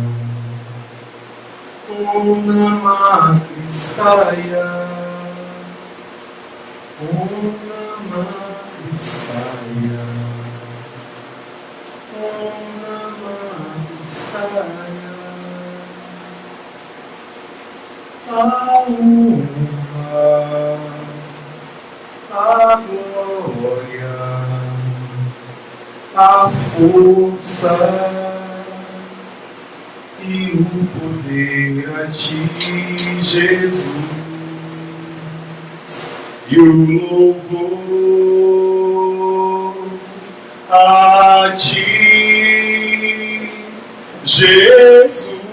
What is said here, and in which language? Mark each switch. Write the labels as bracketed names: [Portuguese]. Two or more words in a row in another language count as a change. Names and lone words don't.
[Sanskrit] Om Namah Kristaya. Om Namah Kristaya. Om Namah Kristaya. [Portuguese] A honra, a glória, a força e o poder a ti, Jesus, e o louvor a ti, Jesus.